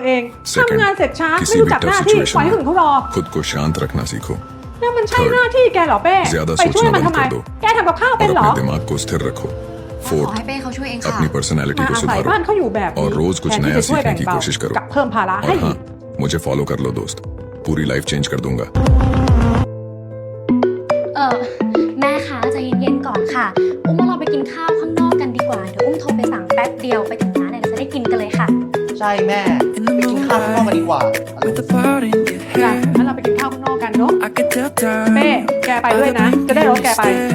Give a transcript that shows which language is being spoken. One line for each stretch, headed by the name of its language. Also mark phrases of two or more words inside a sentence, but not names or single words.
Hindi: सेकंड, किसी भी टफ सिचुएशन में खुद को शांत रखना सीखो। थर्ड, ज्यादा सोचना बंद कर दो और अपने दिमाग को स्थिर रखो। फोर्थ, अपनी पर्सनैलिटी को सुधारो और रोज कुछ नया सीखने की कोशिश करो। और हाँ, मुझे फॉलो कर लो दोस्त, पूरी लाइफ चेंज कर दूंगा।
Thai: แม่คะใจเย็นๆก่อนค่ะอุ้มว่าเราไปกินข้าวข้างนอกกันดีกว่าเดี๋ยวอุ้มโทรไปสั่งแป๊บเดียวไปถึงร้านเนี่ยเราจะได้กินกันเลยค่ะ ใช่แม่ไปกินข้าวข้างนอกกันดีกว่า งั้นเราไปกินข้าวข้างนอกกันเนาะเป้แกไปด้วยนะจะได้รถแกไป